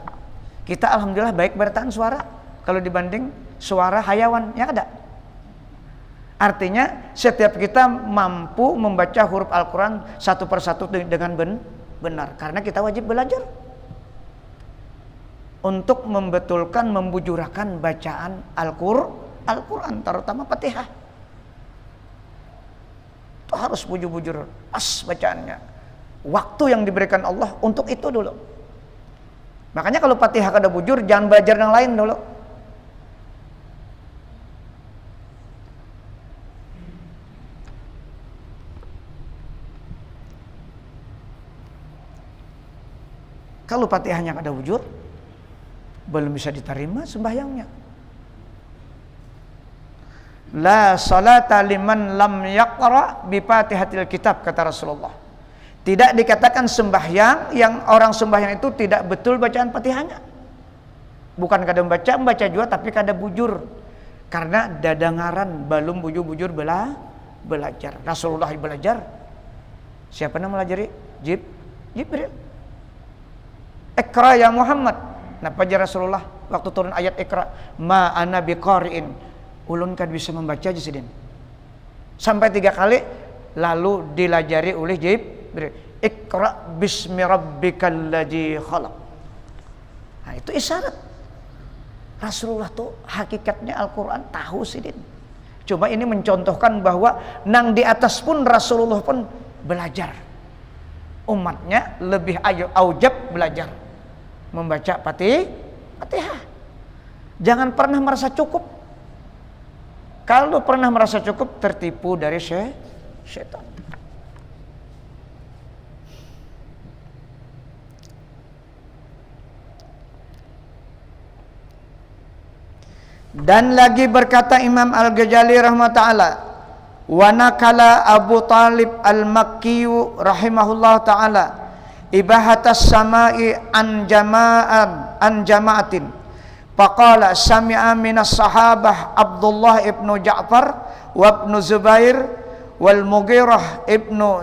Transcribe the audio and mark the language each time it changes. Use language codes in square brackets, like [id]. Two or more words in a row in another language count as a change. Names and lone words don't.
[id] Kita alhamdulillah baik bertahan suara kalau dibanding suara hayawan yang ada. Artinya setiap kita mampu membaca huruf Al-Quran satu persatu dengan benar, karena kita wajib belajar untuk membetulkan, membujurakan bacaan Al-Quran, terutama Fatihah. Itu harus bujur-bujur pas bacaannya. Waktu yang diberikan Allah untuk itu dulu. Makanya kalau Fatihah kada bujur, jangan belajar yang lain dulu. Kalau Fatihahnya kada bujur, belum bisa diterima sembahyangnya. [ar] لا صلاة لمن لم يقرأ بفاتحة الكتاب, [id] kata Rasulullah. Tidak dikatakan sembahyang yang orang sembahyang itu tidak betul bacaan Fatihahnya. Bukan kada membaca juga, tapi kada bujur. Karena dadangaran belum bujur-bujur belajar. Rasulullah belajar. Siapa yang melajari? Jibril. [ar] اقرأ يا محمد. [id] Napa aja Rasulullah waktu turun ayat Iqra, [ar] ما أنا بقارئ, [id] ulun kan bisa membaca aja sidin. Sampai 3 kali, lalu dilajari oleh Jibril. [ar] اقرأ باسم ربك الذي خلق. [id] Nah, itu isyarat Rasulullah tuh hakikatnya Al-Quran tahu sidin. Cuma ini mencontohkan bahwa nang di atas pun Rasulullah pun belajar. Umatnya lebih aujab belajar membaca Fatihah. Jangan pernah merasa cukup. Kalau pernah merasa cukup, tertipu dari syaitan. Dan lagi berkata Imam Al-Ghazali rahmatullah, [ar] ونقل أبو طالب المكي رحمه الله تعالى إباحة السماع عن جماعة فقال سمع من الصحابة عبد الله بن جعفر وابن الزبير والمغيرة بن